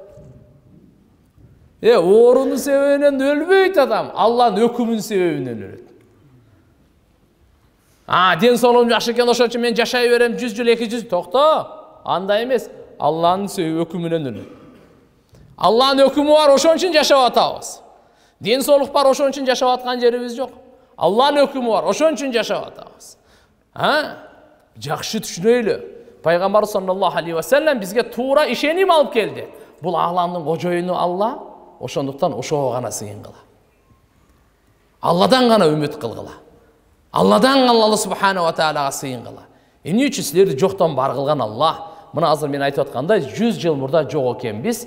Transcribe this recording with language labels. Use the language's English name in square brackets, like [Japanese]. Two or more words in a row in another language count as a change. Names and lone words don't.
[Kyrgyz] Орунун себебинен өлбейт адам, Allah'ın өкүмүнүн себебинен өлөт. Ден соолугум жакшы экен, ошон үчүн мен жашай берем 100 жыл, 200, токто. Андай эмес, Allah'ın өкүмүнөн өлөт. Allah'ın өкүмү бар, ошон үчүн жашап атабыз. Ден соолук бар, ошон үчүн жашап аткан жерибиз жок. Allah'ın өкүмү бар, ошон үчүн жашап атабыз. Жакшы түшүнөйлү. Пайгамбар [Arabic] صلى الله عليه وسلم [Kyrgyz] бизге туура ишеним алып келди. Бул аламдын кожоюну Алла, ошондуктан ошого гана сыйын кыла. Алладан гана үмүт кылгыла. Алладан [Arabic] الله سبحانه وتعالى [Kyrgyz] сыйын кыла. Эмне үчүн силерди жоктон бар кылган Алла? Мына азыр мен айтып аткандай 100 жыл мурда жок экенбиз.